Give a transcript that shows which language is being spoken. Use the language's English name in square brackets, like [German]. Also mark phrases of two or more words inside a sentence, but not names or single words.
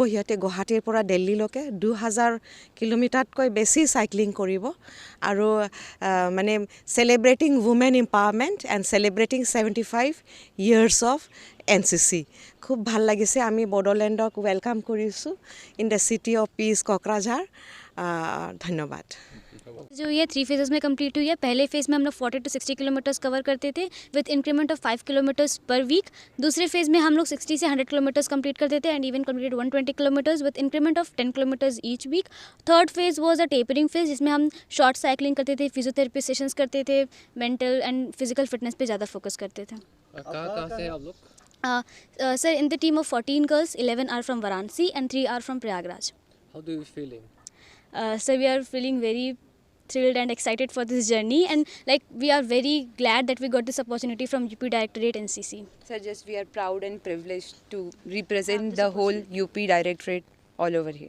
[Assamese] সিহঁতে গুৱাহাটীৰ পৰা দিল্লীলৈকে 2000 কিলোমিটাৰতকৈ বেছি সাইক্লিং কৰিব আৰু মানে [English] celebrating women empowerment and celebrating 75 years of NCC. [Assamese] খুব ভাল লাগিছে। আমি বড়োলেণ্ডক ৱেলকাম কৰিছোঁ [English] in the City of Peace Kokrajhar. [Assamese] ধন্যবাদ। [Hindi] जो ये 3 फेजेस में कंप्लीट हुई है। पहले फेज़ में हम लोग 40 to 60 किलोमीटर्स कवर करते थे [English] with increment of 5 kilometers per week. [Hindi] दूसरे फेज़ में हम लोग 60 से 100 [English] kilometers complete [Hindi] करते थे [English] and even completed 120 kilometers with increment of 10 kilometers each week. Third phase was a tapering phase, [Hindi] जिसमें हम [English] short cycling [Hindi] करते थे, [English] physiotherapy sessions [Hindi] करते थे, [English] mental and physical fitness [Hindi] पे ज़्यादा फोकस करते थे। कहाँ से आप लोग? [English] Sir, in the team of 14 girls, 11 are from Varanasi and 3 are from Prayagraj. How do you feeling? Sir, we are feeling very thrilled and excited for this journey, and like we are very glad that we got this opportunity from UP Directorate NCC. Sir, just we are proud and privileged to represent the whole UP Directorate all over here.